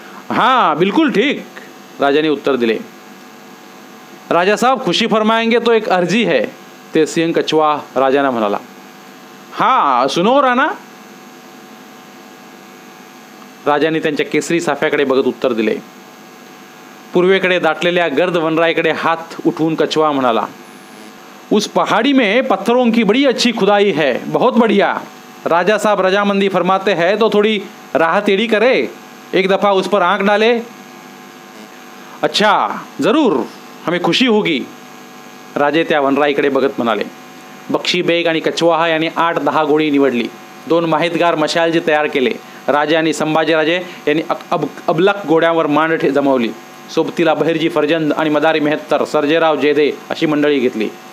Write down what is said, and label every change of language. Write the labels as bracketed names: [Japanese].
[Hindi] हाँ बिल्कुल ठीक, [Marathi] राजा ने उत्तर दिले. [Hindi] राजा साहब खुशी फरमाएंगे तो एक अर्जी है, [Marathi] तेजसिंग कछवा राजाना म्हणाला. [Hindi] हाँ सुनो राणा. [Marathi] राजाने त्यांच्या केसरी साफ्याकडे बघत उत्तर दिले. पूर्वेकडे दाटलेल्या गर्द वनराईकडे हात उठवून कछवा म्हणाला, [Hindi] उस पहाड़ी में पत्थरों की बड़ी अच्छी खुदाई है, बहुत बढ़िया. राजा साहब रजामंदी फरमाते हैं तो थोड़ी राह टेढ़ी करे, एक दफ़ा उस पर आंख डाले. अच्छा जरूर, हमें खुशी होगी. [Marathi] राजे त्या वनराईकडे बघत म्हणाले. बक्षी बेग आणि कछवाहा यांनी 8-10 गोळी निवडली. 2 माहितगार मशालजी तयार केले. राजे आणि संभाजीराजे यांनी अबलक घोड्यावर मांड जमवली. सोबतीला बहिर्जी फर्जंद आणि मदारी मेहत्तर, सर्जेराव जेदे अशी मंडळी घेतली.